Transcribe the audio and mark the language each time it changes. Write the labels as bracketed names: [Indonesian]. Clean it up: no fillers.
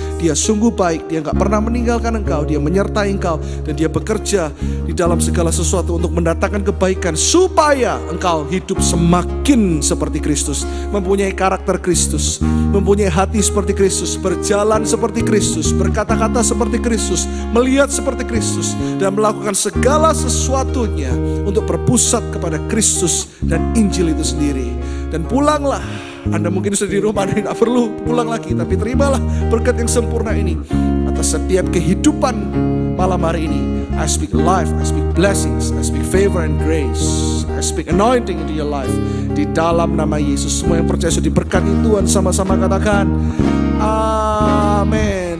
[Indonesian] Dia sungguh baik, Dia gak pernah meninggalkan engkau, Dia menyertai engkau, dan Dia bekerja di dalam segala sesuatu untuk mendatangkan kebaikan supaya engkau hidup semakin seperti Kristus, mempunyai karakter Kristus, mempunyai hati seperti Kristus, berjalan seperti Kristus, berkata-kata seperti Kristus, melihat seperti Kristus, dan melakukan segala sesuatunya untuk berpusat kepada Kristus dan Injil itu sendiri. Dan pulanglah. Anda mungkin sudah di rumah dan tidak perlu pulang lagi, tapi terimalah berkat yang sempurna ini atas setiap kehidupan malam hari ini. [English] I speak life, I speak blessings, I speak favor and grace, I speak anointing into your life. [Indonesian] Di dalam nama Yesus, semua yang percaya sudah diberkati Tuhan, sama-sama katakan amin.